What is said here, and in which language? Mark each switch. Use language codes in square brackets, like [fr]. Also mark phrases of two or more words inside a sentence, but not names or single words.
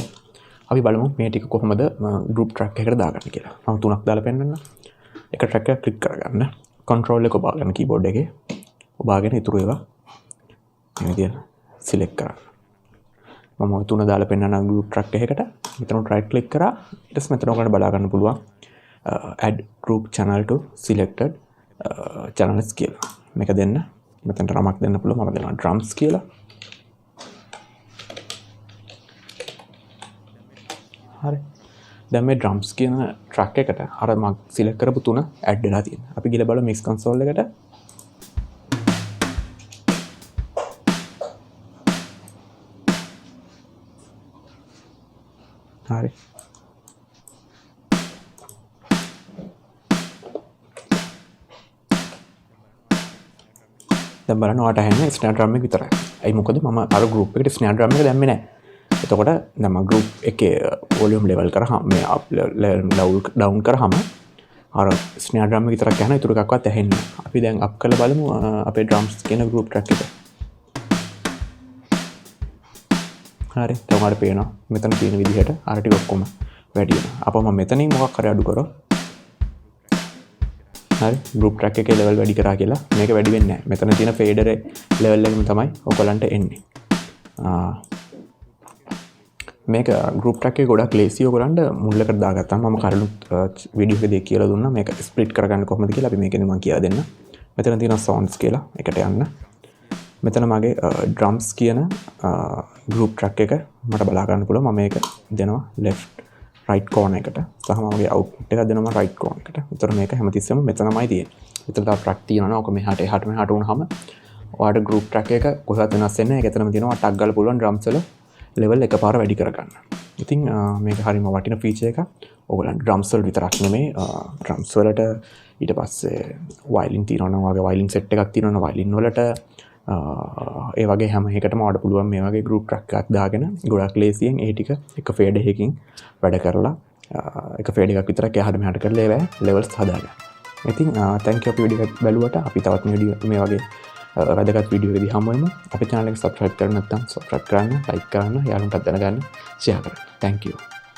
[si] අපි බලමු මේ ටික කොහොමද [en] group track [si] එකකට දාගන්නේ කියලා. මම තුනක් දාලා පෙන්නන්නම්. එක track එකක් ක්ලික් කරගන්න. control එක ඔබාගෙන keyboard එකේ ඔබාගෙන ඉතුරු ඒවා මේ විදියට select කරන්න. මම ඔය තුන දාලා පෙන්නන [en] group track [si] එකකට මෙතන right click කරා. ඊට පස්සේ මෙතන ඔයාලට බලා ගන්න පුළුවන් [en] add group channel to selected channels [si] කියලා. මේක දෙන්න. මෙතනට නමක් දෙන්න පුළුවන්. මම දෙනවා drums කියලා. හරි. දැන් මේ drums කියන track එකට අර මම select කරපු තුන add වෙලා තියෙනවා. අපි ගිහලා බලමු [en] mix console [si] එකට. හරි. දැන් බලන්න ඔයාලට ඇහෙන්නේ [en] snare drum [si] එක විතරයි. ඒ මොකද මම අර group එකට [en] snare drum [si] එක දැම්මේ නැහැ. එතකොට දැන් මම group එකේ [en] volume level [si] කරාම මේ [en] up level down [si] කරාම අර [en] snare drum [si] එක විතරක් යනවා. ඊටු එකක්වත් ඇහෙන්නේ නැහැ. අපි දැන් up කරලා බලමු අපේ drums කියන [en] group track [si] එක. හරි. දැන් ඔයාලට පේනවා මෙතන තියෙන විදිහට අර ටික ඔක්කොම වැඩි වෙනවා. අපෝ මම මෙතනින් මොකක් හරි අඩු කරොත් හරි [en] group track [si] එකේ level වැඩි කරා කියලා මේක වැඩි වෙන්නේ නැහැ. මෙතන තියෙන [en] fader level [si] එකම තමයි ඔයගලන්ට එන්නේ. මේක [en] group track [si] එකේ ගොඩක් lazy ඔයගලන්ට මුල්ලකට දාගත්තාම මම කලින් වීඩියෝ එකේදී කියලා දුන්නා මේක split කරගන්න කොහොමද කියලා. අපි මේකෙන් මම කියලා දෙන්න. මෙතන තියෙනවා sounds කියලා. එකට යන්න. මෙතන මගේ drums කියන [en] group track [si] එක මට බලා ගන්න පුළුවන්. මම මේක දෙනවා [en] left right corner [si] එකට. සහ මගේ output එක දෙනවා [en] right corner [si] එකට. උතර මේක හැමතිස්සෙම මෙතනමයි තියෙන්නේ. විතර තව track තියෙනවා. ඔක මෙහාට එහාට මෙහාට වුණාම ඔයාලට [en] group track [si] එක කොහෙවත් වෙනස් වෙන්නේ නැහැ. ඒක එතනම තියෙනවා. ටක් ගාලා පුළුවන් drums වල level එකපාර වැඩි කරගන්න. ඉතින් මේක හරිම වටින feature එකක්. ඔයගොල්ලන් drums වල විතරක් නෙමෙයි drums වලට ඊට පස්සේ violin තියෙනවා නම් වගේ [en] violin set [si] එකක් තියෙනවා නම් violin වලට ඒ වගේ හැම එකටම ඔයාලට පුළුවන් මේ වගේ [en] group track [si] එකක් දාගෙන ගොඩක් ලේසියෙන් ඒ ටික එක fade එකකින් වැඩ කරලා එක fade එකක් විතරක් එහාට මෙහාට කරලා ඒවා levels හදාගන්න. ඉතින් [en] thank you [si] අපි වීඩියෝ එක බැලුවට. අපි තවත් මේ වගේ වැදගත් වීඩියෝ එකදී හමු වෙමු. අපේ channel එක subscribe කරන්න නැත්නම් subscribe කරන්න, like කරන්න, යාළුවන්ටත් දැනගන්න, share කරන්න. [en] Thank you.